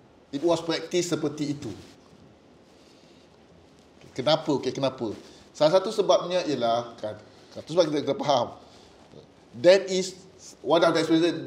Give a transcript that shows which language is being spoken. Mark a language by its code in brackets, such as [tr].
[en] It was practice [ms] seperti itu. Kenapa? Salah satu sebabnya ialah kan, satu sebab kita faham. [en] That is one of the explanation.